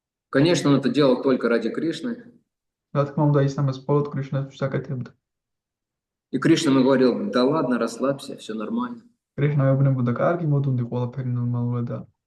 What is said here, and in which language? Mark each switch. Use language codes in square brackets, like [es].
[ru] Конечно, он это делал только ради Кришны. [ka] რა თქმა უნდა, ის ამას მხოლოდ კრიშნასთვის აკეთებდა. [ru] И Кришна ему говорил: да ладно, расслабься, все нормально. [ka] კრიშნა ეუბნებოდა, კარგი, მოდუნდი, ყველაფერი ნორმალურადაა.